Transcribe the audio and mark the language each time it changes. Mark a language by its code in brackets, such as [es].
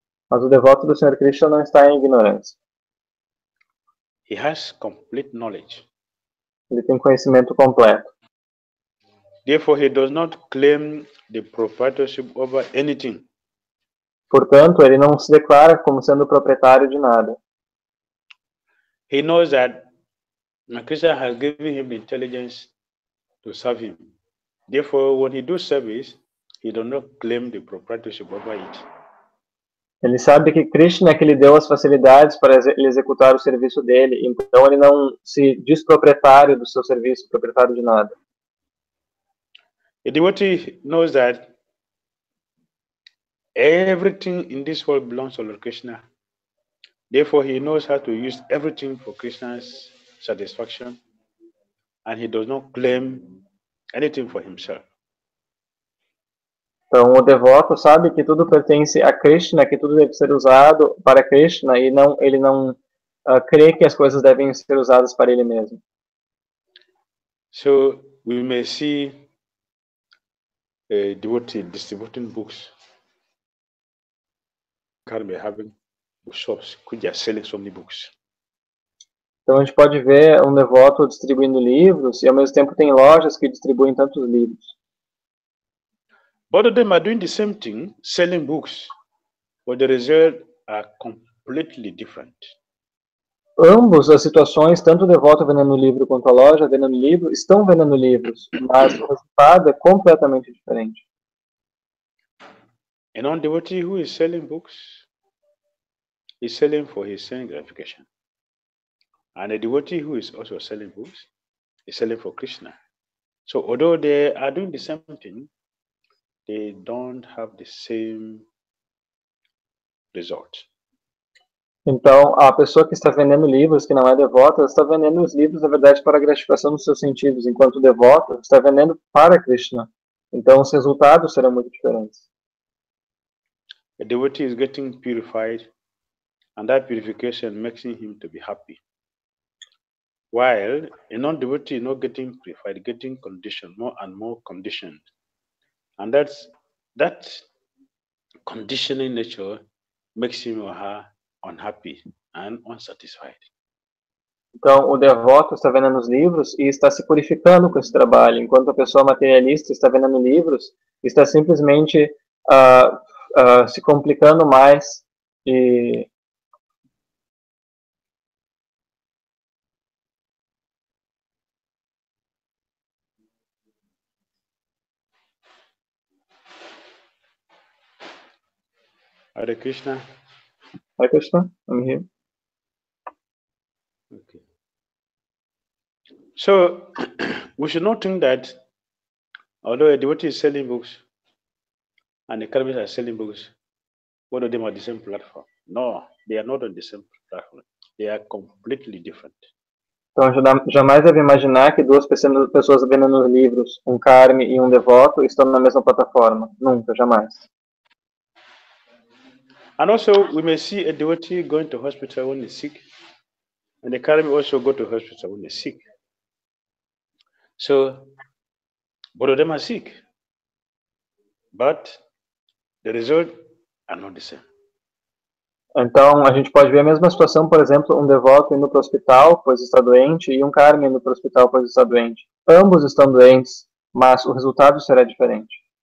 [pt] Mas o devoto do Senhor Krishna não está em ignorância. [en] He has complete knowledge. [pt] Ele tem conhecimento completo. [en] Therefore, he does not claim the proprietorship over anything. [pt] Portanto, ele não se declara como sendo proprietário de nada. [en] He knows that Krishna has given him the intelligence to serve him. Therefore, when he does service, he does not claim the proprietorship over it. [pt] Ele sabe que Krishna é que lhe deu as facilidades para ele executar o serviço dele, então ele não se diz proprietário do seu serviço, proprietário de nada. [en] A devotee knows that everything in this world belongs to Lord Krishna. Therefore, he knows how to use everything for Krishna's satisfaction, and he does not claim anything for himself. [pt] Então, o devoto sabe que tudo pertence a Krishna, que tudo deve ser usado para Krishna, e ele não crê que as coisas devem ser usadas para ele mesmo. [en] So, we may see a devotee distributing books, currently having bookshops which are selling so many books. [pt] Então, a gente pode ver um devoto distribuindo livros, e ao mesmo tempo tem lojas que distribuem tantos livros. [en] Both of them are doing the same thing, selling books, but the results are completely different. [pt] Ambos as situações, tanto o devoto vendendo livro quanto a loja vendendo livro, estão vendendo livros, mas o resultado é completamente diferente. [en] A non-devotee who is selling books is selling for his sense gratification. And a devotee who is also selling books is selling for Krishna. So although they are doing the same thing, they don't have the same result. [pt] Então, a pessoa que está vendendo livros, que não é devota, está vendendo os livros, na verdade, para a gratificação dos seus sentidos, enquanto o devoto está vendendo para Krishna. Então, os resultados serão muito diferentes. [en] A devotee is getting purified, and that purification makes him to be happy. While a non-devotee is not getting purified, getting conditioned, more and more conditioned. And that conditioning nature makes him or her unhappy and unsatisfied. [pt] Então, o devoto está vendendo os livros e está se purificando com esse trabalho, enquanto a pessoa materialista está vendendo livros e está simplesmente se complicando mais e [en] Hare Krishna. Hare Krishna, I'm here. Okay. So we should not think that although a devotee is selling books and the karmis are selling books, both of them are the same platform. No, they are not on the same platform. They are completely different. [pt] Então, jamais deve imaginar que duas pessoas vendendo livros, um karmi e um devoto, estão na mesma plataforma. Nunca, jamais. [en] And also, we may see a devotee going to hospital when he's sick, and the karmi also go to hospital when he's sick. So, both of them are sick, but the result are not the same. [pt] Então, a gente pode ver a mesma situação, por exemplo, um devoto indo para o hospital, pois está doente, e um karmi indo para o hospital, pois está doente. Ambos estão doentes, mas o resultado será diferente.